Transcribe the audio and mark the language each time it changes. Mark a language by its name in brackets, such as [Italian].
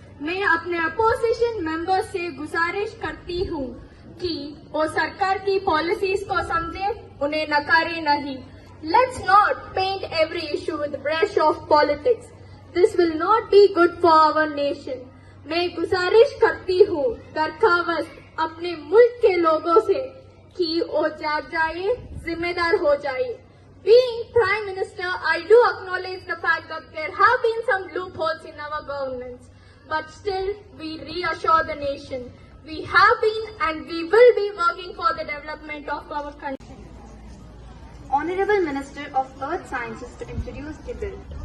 [Hindi] मैं अपने opposition member से गुजारिश करती हूँ कि वो सरकार की पॉलिसीज को समझे, उन्हें नकारे नहीं। [English] Let's not paint every issue with the brush of politics. This will not be good for our nation. [Hindi] मैं गुजारिश करती हूँ दरखास्त अपने मुल्क के लोगों से कि वो जाग जाए, जिम्मेदार हो जाए। [English] Being Prime Minister, I do acknowledge the fact that there have been some loopholes in our governance, but still we reassure the nation. We have been and we will be working for the development of our country. Honorable Minister of Earth Sciences to introduce the bill.